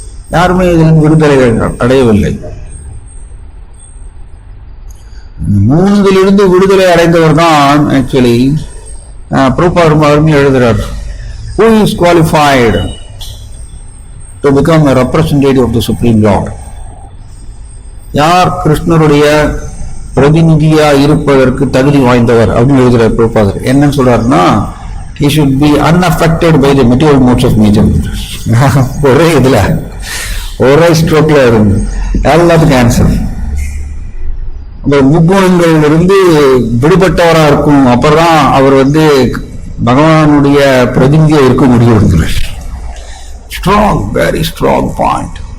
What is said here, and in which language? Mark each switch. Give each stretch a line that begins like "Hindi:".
Tamil: யாருமே இதிலிருந்து விடுதலை அடையவில்லை. மூன்றிலிருந்து விடுதலை அடைந்தவர் தான் ஆக்சுவலி பிரபுபாதர் ரொம்ப அருமையாக எழுதுகிறார்.
English: Who is qualified to become a representative of the Supreme Lord?
Tamil: யார் கிருஷ்ணருடைய பிரதிநிதியா இருப்பதற்கு தகுதி வாய்ந்தவர் அப்படின்னு எழுதுகிறார் பிரபுபாதர். என்னன்னு சொல்றாருன்னா,
English: he should be unaffected by the material modes of nature.
Tamil: ஒரே இதுல ஒரே ஸ்ட்ரோக்ல இருந்து எல்லாத்துக்கும் ஆன்சர். அந்த முக்குணங்கள் இருந்து விடுபட்டவரா இருக்கும். அப்புறம் அவர் பகவானுடைய பிரதிநிதியா இருக்க முடியும்.
English: Strong, very strong point.